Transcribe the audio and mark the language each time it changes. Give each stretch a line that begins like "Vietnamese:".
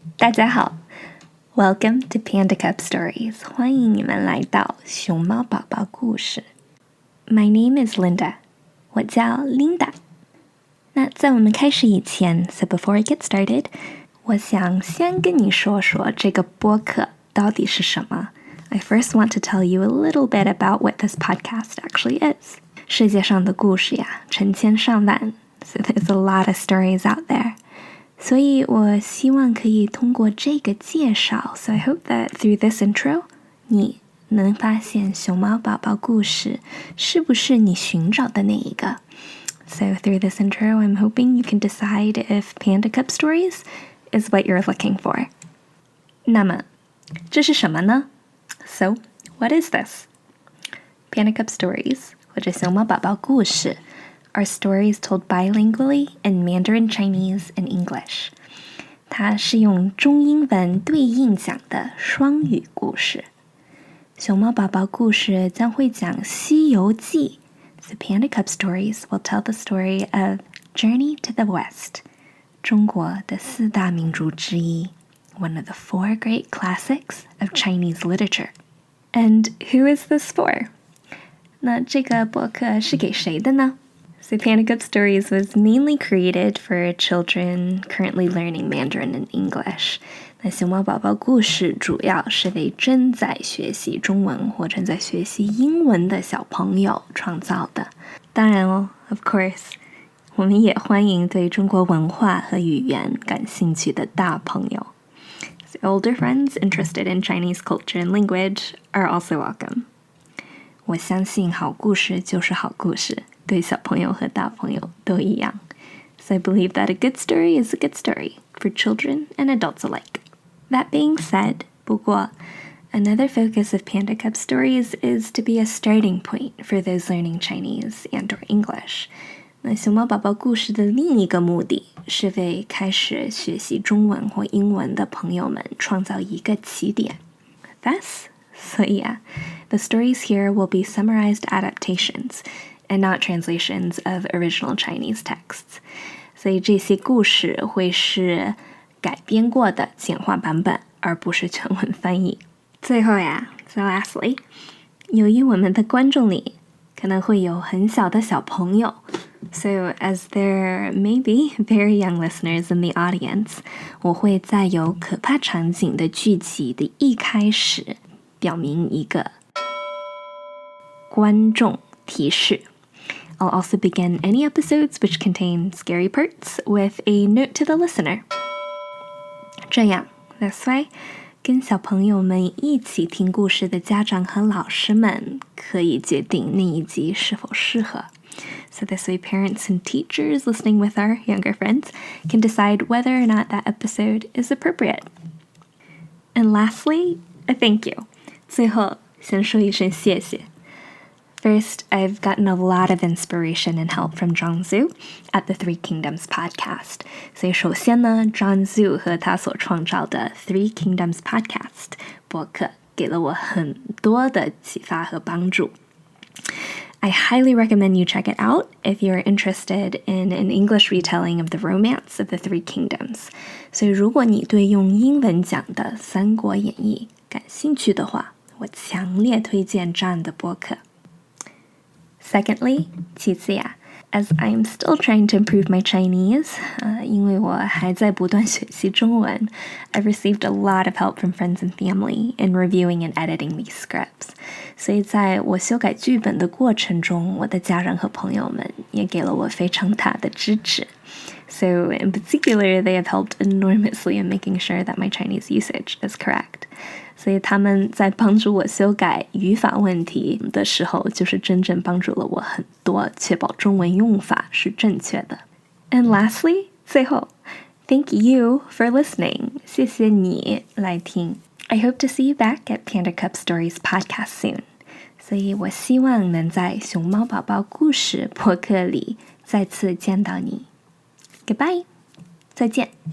Chinese: 大家好
English: Welcome to Panda Cub Stories.
Chinese: 欢迎你们来到熊猫宝宝故事。
English: My name is Linda.
Chinese: 我叫
English: Linda.
Chinese: 那在我们开始以前
English: so before I get started,
Chinese: 我想先跟你说说这个播客到底是什么。
English: I first want to tell you a little bit about what this podcast actually is.
Chinese: 世界上的故事呀，成千上万
English: so there's a lot of stories out there.
Chinese: 所以我希望可以通过这个介绍
English: so I hope that through this intro,
Chinese: 你能发现熊猫宝宝故事是不是你寻找的那一个。
English: So through this intro, I'm hoping you can decide if Panda Cub Stories is what you're looking for.
Chinese: 那么，这是什么呢？
English: So, what is this? Panda Cub Stories,
Chinese: 或者熊猫宝宝故事
English: are stories told bilingually in Mandarin Chinese and English.
Chinese: 它是用中英文对应讲的双语故事。熊猫宝宝故事将会讲《西游记》。
English: The Panda Cub Stories will tell the story of Journey to the West,
Chinese: 中国的四大名著之一
English: one of the four great classics of Chinese literature. And who is this for?
Chinese: 那这个播客是给谁的呢？
English: So Panda Cub Stories was mainly created for children currently learning Mandarin and English.
Chinese: 那熊猫宝宝故事主要是为正在学习中文或正在学习英文的小朋友创造的。当然哦
English: of course,
Chinese: 我们也欢迎对中国文化和语言感兴趣的大朋友。
English: So older friends interested in Chinese culture and language are also welcome.
Chinese: 我相信好故事就是好故事。对小朋友和大朋友都一样。
English: So I believe that a good story is a good story for children and adults alike. That being said,
Chinese: 不过
English: another focus of Panda Cub Stories is to be a starting point for those learning Chinese and or English.
Chinese: 那熊猫宝宝故事的另一个目的是为开始学习中文或英文的朋友们创造一个起点。
English: Thus,
Chinese: 所以啊
English: the stories here will be summarized adaptations and not translations of original Chinese texts.
Chinese: 所以这些故事会是改编过的简化版本，而不是全文翻译。最后呀
English: so lastly,
Chinese: 由于我们的观众里可能会有很小的小朋友
English: so as there may be very young listeners in the audience,
Chinese: 我会在有可怕场景的剧集的一开始表明一个观众提示。
English: I'll also begin any episodes which contain scary parts with a note to the listener.
Chinese: 这样
English: this way,
Chinese: 跟小朋友们一起听故事的家长和老师们可以决定那一集是否适合。
English: So this way, parents and teachers listening with our younger friends can decide whether or not that episode is appropriate. And lastly, a thank you.
Chinese: 最后，先说一声谢谢。
English: First, I've gotten a lot of inspiration and help from John Zhu at the Three Kingdoms podcast.
Chinese: 所以首先呢 John Zhu 和他所创造的 Three Kingdoms podcast 播客给了我很多的启发和帮助。
English: I highly recommend you check it out if you're interested in an English retelling of the romance of the Three Kingdoms.
Chinese: 所以如果你对用英文讲的《三国演义》感兴趣的话，我强烈推荐这样的播客。
English: Secondly,
Chinese: 其次呀
English: as I'm still trying to improve my Chinese,
Chinese: 因为我还在不断学习中文
English: I've received a lot of help from friends and family in reviewing and editing these scripts.
Chinese: 所以在我修改剧本的过程中，我的家人和朋友们也给了我非常大的支持。
English: So in particular, they have helped enormously in making sure that my Chinese usage is correct.
Chinese: 所以他们在帮助我修改语法问题的时候，就是真正帮助了我很多，确保中文用法是正确的。
English: And lastly,
Chinese: 最后
English: thank you for listening.
Chinese: 谢谢你来听。
English: I hope to see you back at Panda Cub Stories podcast soon.
Chinese: 所以我希望能在熊猫宝宝故事播客里再次见到你。
English: Goodbye.
Chinese: 再见。